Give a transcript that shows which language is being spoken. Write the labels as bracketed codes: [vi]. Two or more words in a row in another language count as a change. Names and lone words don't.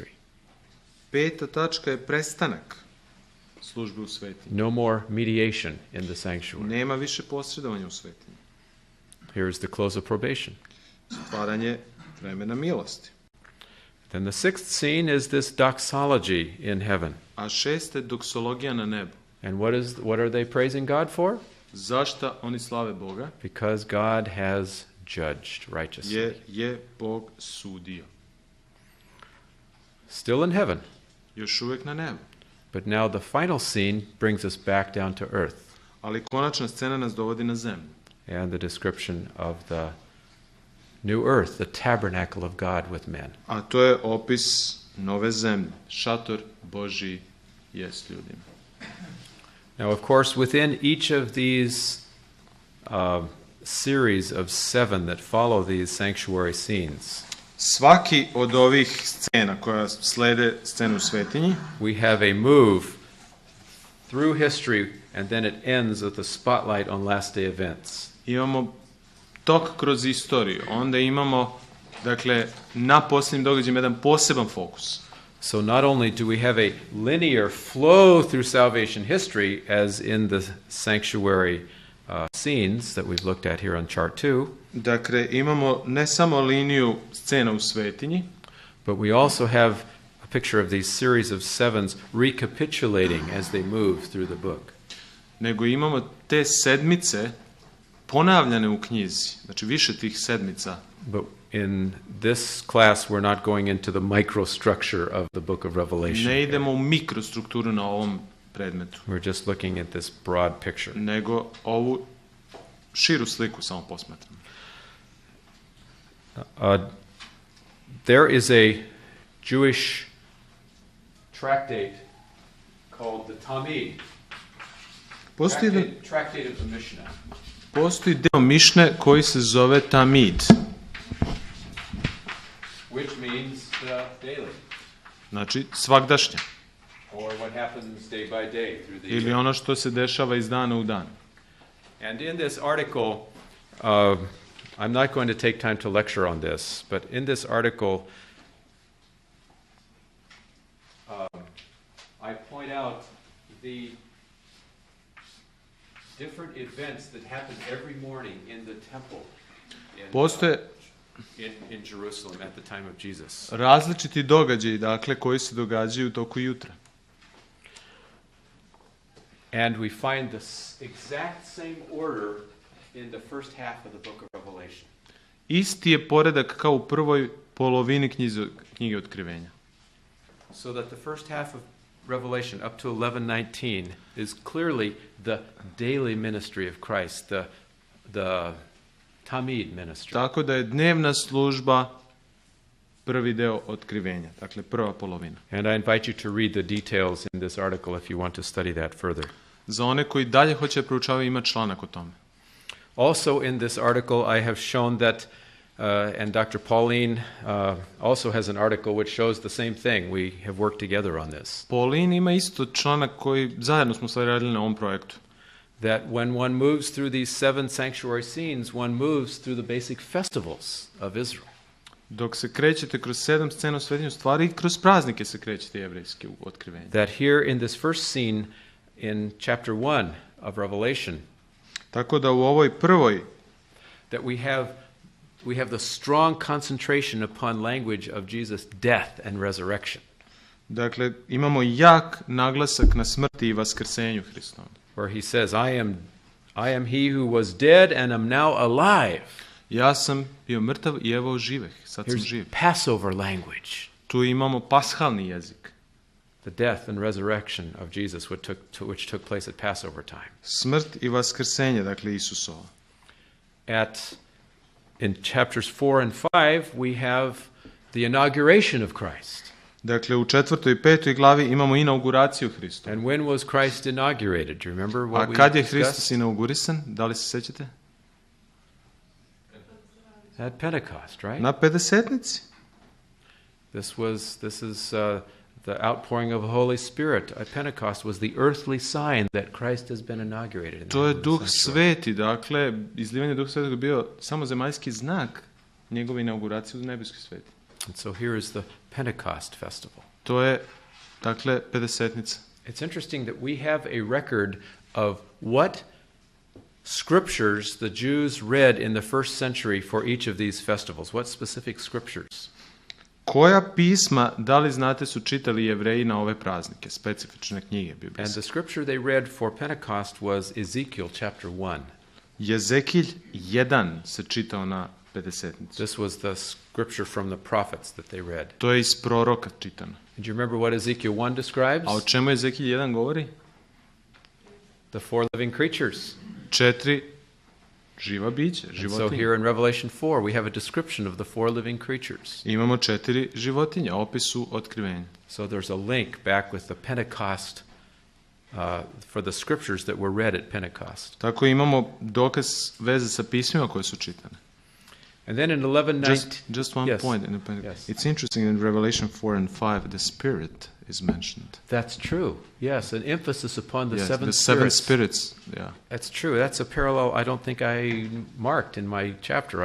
[sr] 5. tačka je prestanak službe u svetinji. [en] No more mediation in the sanctuary. [sr] Nema više posredovanja u svetinji. [en] Here is the close of probation. [sr] Stvaranje vremena milosti. [en] Then the sixth scene is this doxology in heaven. [sr] A 6. je doksologija na nebu. [en] And what are they praising God for? [sr] Zašta oni slave Boga? [en] Because God has judged righteously. [sr] Je Bog sudio. [en] Still in heaven. [sr] Još uvijek na nebu. [en] But now the final scene brings us back down to earth. [sr] Ali konačna scena nas dovodi na zemlju. [en] And the description of the new earth, the tabernacle of God with men. [sr] A to je opis nove zemlje. Šator Božji je s ljudima. [en] Now, of course, within each of these series of 7 that follow these sanctuary scenes, [sr] Svaki od ovih scena koja slede scenu u svetinji, [en] we have a move through history, and then it ends with a spotlight on last day events. [sr] imamo tok kroz istoriju. Onda imamo, dakle, na posljednjim događajima jedan poseban fokus. [en] So not only do we have a linear flow through salvation history, as in the sanctuary scenes that we've looked at here on chart 2, [sr] Dakle, imamo ne samo liniju scena u svetinji, [en] but we also have a picture of these series of 7s recapitulating as they move through the book. [sr] nego imamo te sedmice ponavljane u knjizi. Znači, više tih sedmica. [en] But in this class, we're not going into the microstructure of the book of Revelation. [sr] Ne idemo u mikrostrukturu na ovom predmetu, [en] We're just looking at this broad picture. [sr] nego ovu širu sliku samo posmatramo. [en] There is a Jewish tractate called the Talmud, tractate of the Mishnah. [sr] Postoji deo Mišne koji se zove Tamid, [en] Which means daily, [sr] znači svagdašnja, [en] or what happens day by day through the [sr] ili [en] year. [sr] ono što se dešava iz dana u dan. [en] And in this article, I'm not going to take time to lecture on this, but in this article, I point out the different events that happen every morning in the temple [sr] Postoje [en] in Jerusalem at the time of Jesus. [sr] različiti događaji, dakle, koji se događaju u toku jutra. [en] And we find the exact same order in the first half of the book of Revelation. [sr] Isti je poredak kao u prvoj polovini knjige Otkrivenja. [en] So that the first half of Revelation up to 11:19 is clearly the daily ministry of Christ, the Tamid ministry. [sr] Tako da je dnevna služba prvi deo Otkrivenja, dakle prva polovina. [en] And I invite you to read the details in this article if you want to study that further. [sr] Za one koji dalje hoće proučavati, ima članak o tome. [en] Also in this article I have shown that, and Dr. Pauline also has an article which shows the same thing. We have worked together on this. [sr] Pauline ima isto članak koji zajedno smo sad radili na ovom projektu. [en] That when one moves through these 7 sanctuary scenes, one moves through the basic festivals of Israel. [sr] Dok se krećete kroz 7 scena u svetinju stvari i kroz praznike se krećete jevrejski u otkrivenju. [en] That here in this first scene in chapter 1 of Revelation, [sr] Tako da u ovoj prvoj [en] that we have the strong concentration upon language of Jesus' death and resurrection, [sr] dakle imamo jak naglasak na smrti i vaskrsenju Hristovom. [en] where he says, I am he who was dead and am now alive. [sr] Ja sam bio mrtav i evo živeh, sad sam [en] Here's [sr] živ. [en] Passover language. [sr] Tu imamo pashalni jezik. [en] The death and resurrection of Jesus which took place at Passover time. [sr] Smrt i vaskrsenje, dakle Isusovo. [en] In chapters 4 and 5, we have the inauguration of Christ. [sr] Dakle, u 4. i 5. glavi imamo inauguraciju Hrista. [en] And when was Christ inaugurated? Do you remember what [sr] A [en] we [sr] kad je [en] discussed? [sr] Hristos inaugurisan? Da li se sećate? [en] At Pentecost, right? [sr] Na Pedesetnici. [en] This is the outpouring of the Holy Spirit at Pentecost was the earthly sign that Christ has been inaugurated. In the [sr] To je [en] Holy [sr] Duh [en] Sanctuary. [sr] Sveti, dakle, izlivanje Duha Svetog je bio samo zemaljski znak njegove inauguracije u nebeskoj sveti. [en] And so here is the Pentecost festival. [sr] To je, dakle, Pedesetnica. [en] It's interesting that we have a record of what scriptures the Jews read in the first century for each of these festivals. What specific scriptures? [sr] Koja pisma, da li znate, su čitali Jevreji na ove praznike, specifične knjige [en] And [sr] biblijske? [en] the scripture they read for Pentecost was Ezekiel chapter 1. [sr] Jezekilj 1 se čitao na Pedesetnicu. [en] This was the scripture from the prophets that they read. [sr] To je iz proroka čitano. [en] And do you remember what Ezekiel 1 describes? [sr] A o čemu Jezekilj 1 govori? [en] The four living creatures. [sr] 4 živa bića, [en] And so [sr] životinje. [en] here in Revelation 4, we have a description of the four living creatures. [sr] Imamo 4 životinje, opisu otkrivenja. [en] So there's a link back with the Pentecost for the scriptures that were read at Pentecost. [sr] Tako imamo dokaz veze sa pismima koje su čitane. [en] And then in 11:19, Just one Yes. point. Yes. It's interesting in Revelation 4 and 5, the Spirit is mentioned. that's true. Yes, an emphasis upon the Yes, seven the seven spirits. spirits. Yeah. That's true. That's a parallel I don't think I marked in my chapter.